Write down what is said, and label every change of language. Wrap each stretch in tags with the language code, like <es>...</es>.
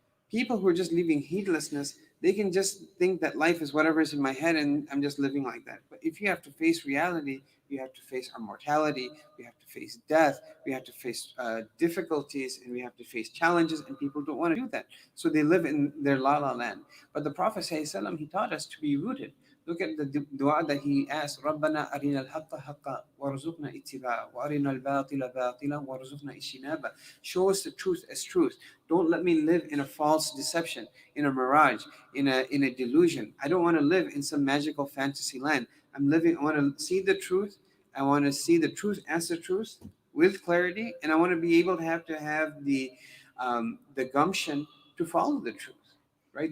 <en>People who are just living heedlessness, they can just think that life is whatever is in my head and I'm just living like that. But if you have to face reality, you have to face our mortality, we have to face death, we have to face difficulties, and we have to face challenges, and people don't want to do that. So they live in their la la land. But the Prophet ﷺ, he taught us to be rooted. Look at the dua that he asked,</en> <ar>رَبَّنَا أَرِنَا الْحَقَّ حَقًّا وَارْزُقْنَا اتِّبَاعَهُ وَأَرِنَا الْبَاطِلَ بَاطِلًا وَارْزُقْنَا اجْتِنَابَهُ.</ar> <en>Show us the truth as truth. Don't let me live in a false deception, in a mirage, in a delusion. I don't want to live in some magical fantasy land. I want to see the truth. I want to see the truth as the truth with clarity, and I want to be able to have the gumption to follow the truth, right?</en>